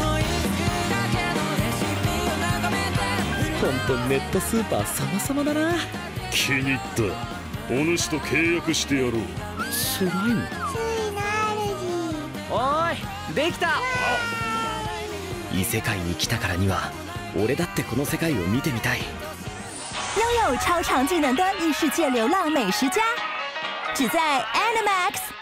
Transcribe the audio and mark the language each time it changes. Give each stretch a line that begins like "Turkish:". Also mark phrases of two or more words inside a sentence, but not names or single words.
Japanese: ほんとネットスーパー様々だな。気に入った。お主と契約してやろう。スライム。おーい、できた。異世界に来たからには俺だってこの世界を見てみたい。
Chinese: 拥有超长技能的异世界流浪美食家，只在 Animax。